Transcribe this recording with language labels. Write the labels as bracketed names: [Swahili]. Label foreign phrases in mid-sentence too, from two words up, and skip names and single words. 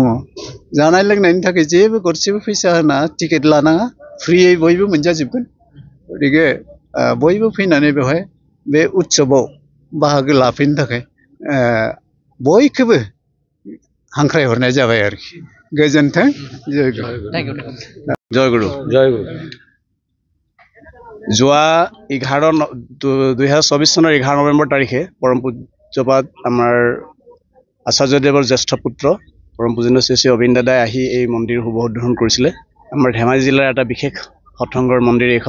[Bodo] जानाय लोंनायनि थाखाय जेबो गरसेबो फैसा होनाङा, टिकेट लानाङा, फ्रियै बयबो मोनजाजोबगोन। गतिके बयबो फैनानै बेवहाय बे उत्सवआव बाहागो लाफैनो थाखाय बयखौबो हांख्रायहरनाय जाबाय आरोखि। गोजोन्थों। जयगुरु। [Assamese] যোৱা 2024 চনৰ 11 নৱেম্বৰ তাৰিখে পৰম পূজ্যপাদ আমাৰ আচাৰ্যদেৱৰ জ্যেষ্ঠ পুত্ৰ পৰম পূজনীয় শ্ৰী শ্ৰী অবিন দাদাই আহি এই মন্দিৰ শুভ উদ্বোধন কৰিছিলে। আমাৰ ধেমাজি জিলাৰ এটা বিশেষ সৎসংগৰ মন্দিৰ এইখন।